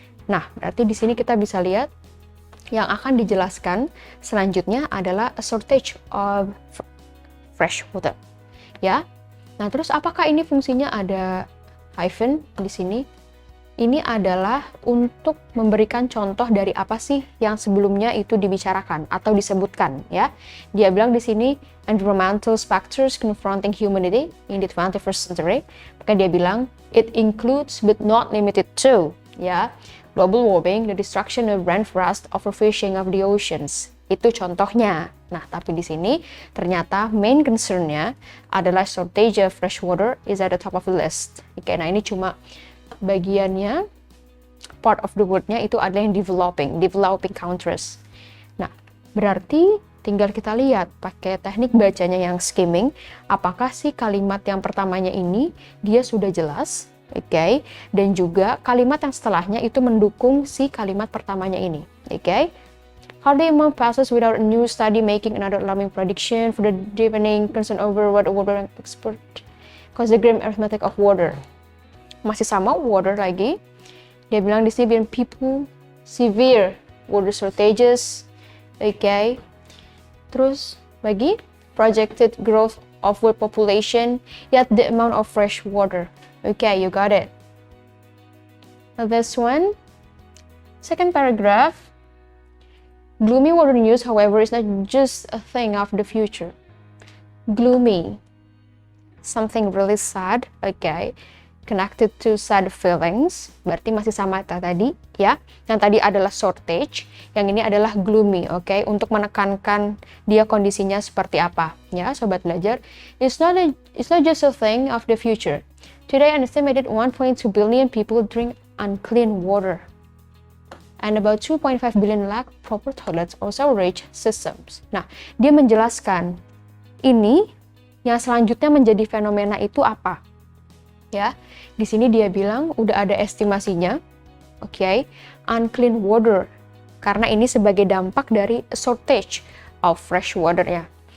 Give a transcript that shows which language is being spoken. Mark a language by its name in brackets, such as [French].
[Indonesian] Nah, berarti di sini kita bisa lihat yang akan dijelaskan selanjutnya adalah [English] a shortage of fresh water. [Indonesian] Ya. Nah, terus apakah ini fungsinya ada hyphen di sini? Ini adalah untuk memberikan contoh dari apa sih yang sebelumnya itu dibicarakan atau disebutkan, ya. Dia bilang di sini [English] environmental factors confronting humanity in the 21st century. [Indonesian] Maka dia bilang [English] it includes but not limited to, ya, global warming, the destruction of rainforest, overfishing of the oceans. [Indonesian] Itu contohnya. Nah, tapi di sini ternyata main concern-nya adalah [English] shortage of fresh water is at the top of the list. [Indonesian] Oke, nah ini cuma bagiannya, part of the word-nya itu adalah yang developing countries. Nah, berarti tinggal kita lihat pakai teknik bacanya yang skimming, apakah sih kalimat yang pertamanya ini dia sudah jelas, oke, dan juga kalimat yang setelahnya itu mendukung si kalimat pertamanya ini, oke. [English] Hardly a month passes without a new study making another alarming prediction for the deepening concern over what a water expert cause the grim arithmetic of water. [Indonesian] Masih sama water lagi. Dia bilang di sini [English] people severe water shortages. Okay. [Indonesian] Terus lagi [English] projected growth of world population, yet the amount of fresh water. Okay, you got it. Now this one, second paragraph. Gloomy water news, however, is not just a thing of the future. Gloomy, something really sad, okay, connected to sad feelings, [Indonesian] berarti masih sama tadi, ya. Yang tadi adalah shortage, yang ini adalah gloomy, okay, untuk menekankan dia kondisinya seperti apa, ya, sobat belajar. [English] It's not just a thing of the future. Today, an estimated 1.2 billion people drink unclean water, and about 2.5 billion lack proper toilets or sewerage systems. [Indonesian] Nah, dia menjelaskan ini yang selanjutnya menjadi fenomena itu apa? Ya, di sini dia bilang udah ada estimasinya, okay, [English] unclean water, [Indonesian] karena ini sebagai dampak dari shortage of fresh water-nya.